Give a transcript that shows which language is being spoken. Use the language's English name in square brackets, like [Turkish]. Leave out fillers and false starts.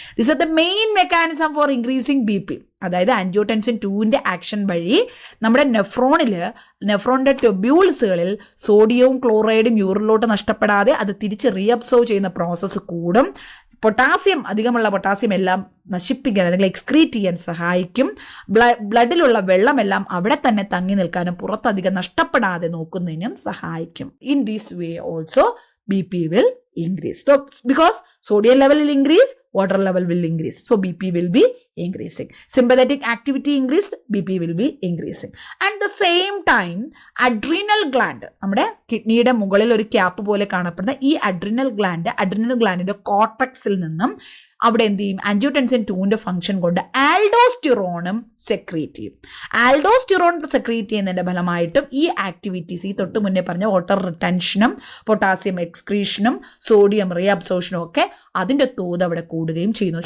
[English] This are the main mechanism for increasing BP. [Malayalam] അതായത് angiotensin 2ന്റെ action വഴി നമ്മുടെ നെഫ്രോണിന്റെ ട്യൂബ്യൂൾസുകളിൽ സോഡിയവും ക്ലോറൈഡും യൂറിനിലോട്ട് നഷ്ടപ്പെടാതെ അത് തിരിച്ച് റീഅബ്സോർവ് ചെയ്യുന്ന പ്രോസസ്സ് കൂടും. പൊട്ടാസ്യം, അധികമുള്ള പൊട്ടാസ്യം എല്ലാം നശിപ്പിക്കാൻ അല്ലെങ്കിൽ എക്സ്ക്രീറ്റ് ചെയ്യാൻ സഹായിക്കും. ബ്ലഡിലുള്ള വെള്ളമെല്ലാം അവിടെ തന്നെ തങ്ങി നിൽക്കാനും പുറത്തധികം നഷ്ടപ്പെടാതെ നോക്കുന്നതിനും സഹായിക്കും. [English] In this way also BP will increase. So because sodium level will increase, water level will increase. So BP will be increasing. Sympathetic activity increased, BP will be increasing. At the same time, adrenal gland, [Malayalam] നമ്മുടെ കിഡ്നിയുടെ മുകളിൽ ഒരു cap പോലെ കാണപ്പെടുന്ന ഈ adrenal ഗ്ലാൻഡിന്റെ കോർട്ടക്സിൽ നിന്നും അവിടെ എന്ത് ചെയ്യും? ആൻജിയോടെൻസിൻ 2ന്റെ ഫംഗ്ഷൻ കൊണ്ട് ആൽഡോസ്റ്റിറോണും സെക്രീറ്റ് ചെയ്യും. ആൽഡോസ്റ്റിറോൺ സെക്രീറ്റ് ചെയ്യുന്നതിന്റെ ഫലമായിട്ടും ഈ ആക്ടിവിറ്റീസ്, ഈ തൊട്ട് മുന്നേ പറഞ്ഞ വാട്ടർ റിട്ടൻഷനും പൊട്ടാസ്യം എക്സ്ക്രീഷനും സോഡിയം റീഅബ്സോർപ്ഷനും ഒക്കെ അതിന്റെ തോത് അവിടെ കൂടുകയും ചെയ്യുന്നു.